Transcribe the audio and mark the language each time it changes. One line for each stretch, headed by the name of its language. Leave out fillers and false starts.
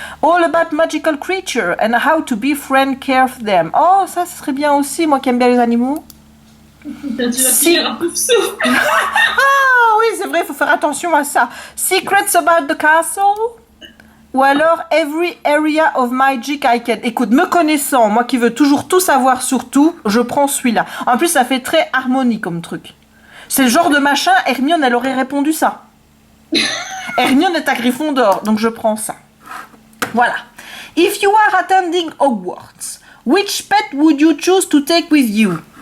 English: All about magical creatures and how to befriend care of them.
French: Oh, ça serait bien aussi, moi qui aime bien les animaux. Tu vas finir un pouf souffle. Ah oui, c'est vrai, il faut faire attention à ça.
English: Secrets about the castle.
French: Ou alors
English: every area of magic I can.
French: Écoute, me connaissant, moi qui veux toujours tout savoir sur tout, je prends celui-là. En plus, ça fait très harmonie comme truc. C'est le genre de machin, Hermione, elle aurait répondu ça. Hermione est à Gryffondor, donc je prends ça. Voilà.
English: If you are attending Hogwarts, which pet would you choose to take with you?